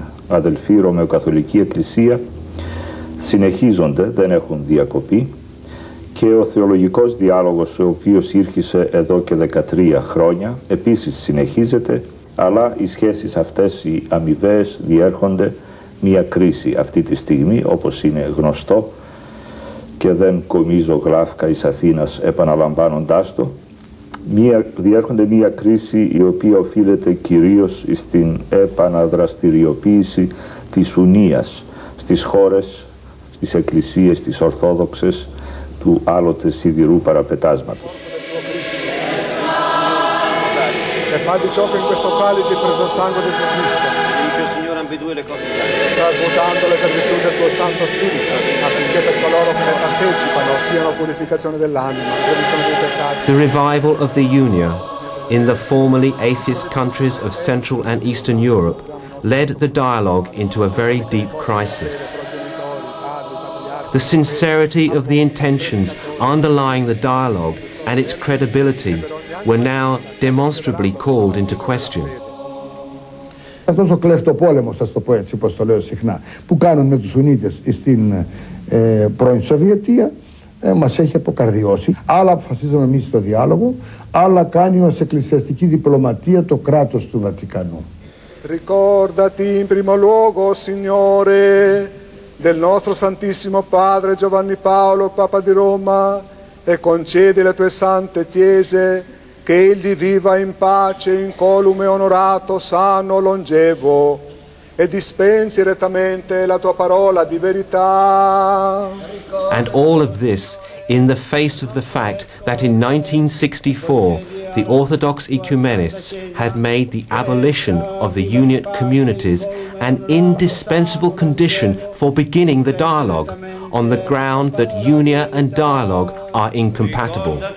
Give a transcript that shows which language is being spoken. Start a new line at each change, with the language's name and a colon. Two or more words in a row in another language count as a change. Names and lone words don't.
Greek: αδελφή Ρωμαιοκαθολική Εκκλησία συνεχίζονται, δεν έχουν διακοπεί, και ο θεολογικός διάλογος, ο οποίος ήρχισε εδώ και 13 χρόνια, επίσης συνεχίζεται, αλλά οι σχέσεις αυτές οι αμοιβαίες διέρχονται μια κρίση αυτή τη στιγμή, όπως είναι γνωστό, και δεν κομίζω γλάφκα εις Αθήνας επαναλαμβάνοντάς το. Διέρχονται μια κρίση η οποία οφείλεται κυρίως στην επαναδραστηριοποίηση της ουνίας στις χώρες, στις εκκλησίες, τις ορθόδοξες του άλλοτε σιδηρού παραπετάσματος.
Italian: E fa di ciò che in questo calice il preso sangue del tuo Cristo, trasmutandole per virtù del tuo Santo Spirito, affinché per coloro che ne partecipano siano purificazione dell'anima, remissione dei peccati.
English: The revival of the Unia in the formerly atheist countries of Central and Eastern Europe led the dialogue into a very deep crisis. The sincerity of the intentions underlying the dialogue and its credibility were now demonstrably called into question.
Greek: Αυτός ο κλεφτοπόλεμος, ας το πω έτσι, όπως το λέω συχνά, που κάνουν με τους Σουνίτες στην πρώην Σοβιετία, μας έχει αποκαρδιώσει. Άλλα αποφασίζουμε εμείς στο διάλογο, άλλα κάνει ως εκκλησιαστική διπλωματία το κράτος του Βατικανού.
Italian: Ricordati in primo luogo, Signore, del nostro Santissimo Padre Giovanni Paolo, Papa di Roma, e concedi alle tue sante chiese che egli viva in pace, incolume, onorato, sano, longevo, e dispensi rettamente la tua parola di verità.
English: And all of this in the face of the fact that in 1964 the Orthodox ecumenists had made the abolition of the Uniate communities an indispensable condition for beginning the dialogue, on the ground that Unia and dialogue are incompatible.